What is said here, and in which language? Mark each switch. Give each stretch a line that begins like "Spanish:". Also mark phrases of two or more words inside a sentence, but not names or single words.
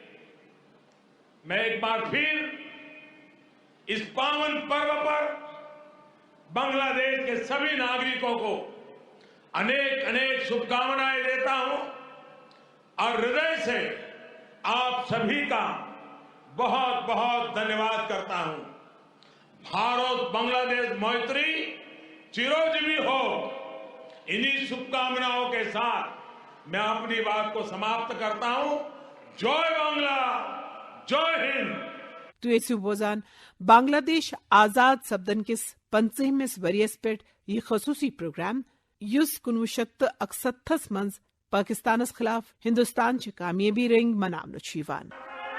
Hindi: मैं एक बार फिर इस पावन पर्व पर बांग्लादेश के सभी नागरिकों को अनेक अनेक शुभकामनाएं देता हूं और हृदय से आप सभी का बहुत बहुत धन्यवाद करता हूं. भारत बांग्लादेश मैत्री चिरंजीवी हो. इन्हीं शुभकामनाओं के साथ मैं अपनी बात को समाप्त करता हूं.
Bangla: জয় বাংলা,
Hindi: जय हिंद.
Kashmiri: تو ایسو بوزان بنگلہ دیش آزاد سپدن کس 50 وریس پہ یہ خصوصی پروگرام یس 1961 مز پاکستانس خلاف ہندوستان چہ کامیابی رنگ مناونہ چھ یوان۔